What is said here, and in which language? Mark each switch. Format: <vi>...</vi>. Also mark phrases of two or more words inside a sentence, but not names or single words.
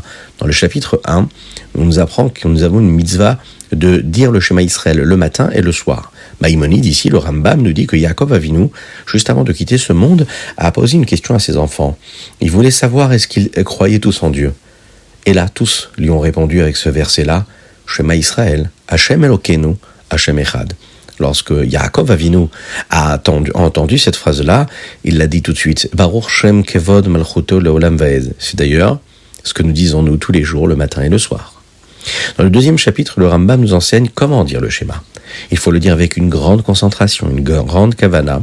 <fr>Dans le chapitre 1, on nous apprend que nous avons une mitzvah de dire le Shema Israël le matin et le soir. Maïmonide, ici, le Rambam, nous dit que Yaakov Avinu, juste avant de quitter ce monde, a posé une question à ses enfants. Il voulait savoir est-ce qu'ils croyaient tous en Dieu. Et là, tous lui ont répondu avec ce verset-là,</fr> <he>שמע ישראל, השם אלוקינו, השם אחד.</he> <fr>Lorsque Yaakov Avinu a entendu cette phrase-là, il l'a dit tout de suite,</fr> <he>ברוך שם כבוד מלכותו לעולם ועד.</he> <fr>C'est d'ailleurs ce que nous disons nous tous les jours, le matin et le soir. Dans le deuxième chapitre, le Rambam nous enseigne comment dire le schéma. Il faut le dire avec une grande concentration, une grande kavana.</fr>